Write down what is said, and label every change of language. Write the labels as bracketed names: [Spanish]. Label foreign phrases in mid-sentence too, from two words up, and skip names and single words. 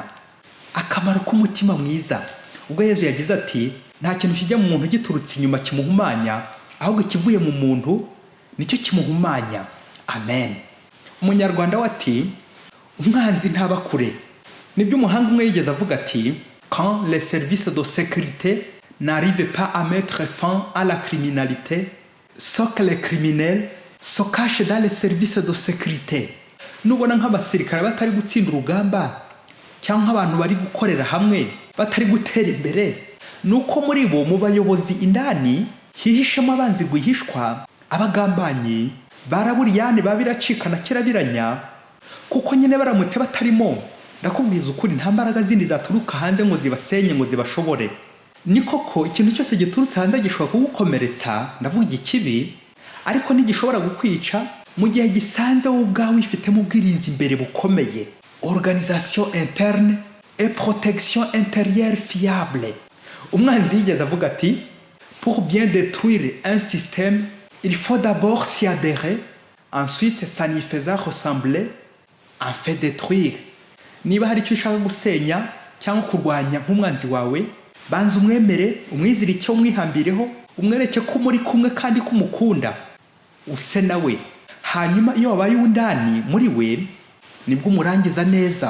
[Kinyarwanda] Akamaro k'umutima mwiza, ubwo Yesu yagize ati, nta kintu kijya mu muntu giturutse inyuma kimuhumanya, ahubwo ikivuye mu muntu nicyo kimuhumanya. Amen. Umunyarwanda wati, umwanzi ntaba kure. Nibyo umuhanga umwe yigeze avuga ati, [French] quand les services de sécurité n'arrivent pas à mettre fin à la criminalité, ce que les criminels se cachent dans les services de sécurité. [Kinyarwanda] Nubona nk'abasirikare batari gutsinda urugamba, cyangwa abantu bari gukorera hamwe batari gutera imbere, nuko muri bo mu bayobozi indani hihishemo abanzi rwihishwa, abagambanyi, baraburiyani babiracikana kirabiranya, kuko nyine baramutse batarimo, ndakubwiza ukuri nta mbaraga zindi zaturuka hanze ngo zibasenye ngo zibashobore. Ni koko ikintu cyose giturutse hanze gishobora kugukomeretsa, ndavuga ikibi, ariko ntigishobora gukwica mu gihe gisanze wowe ubwawe wifitemo ubwirinzi imbere bukomeye. [French] Organisation interne et protection intérieure fiable. [Kinyarwanda] Umwanzi yigeze avuga ati, [French] pour bien détruire un système, il faut d'abord s'y adhérer, ensuite s'y faisant ressembler, en fait détruire. [Kinyarwanda] Niba hari icyo ushaka gusenya cyangwa kurwanya nk'umwanzi wawe, banza umwemere, umwizire umwihambireho, umwereke ko muri kumwe kandi kumukunda, use nawe, hanyuma iyo wabaye uw'indani muri we nibwo umurangiza neza.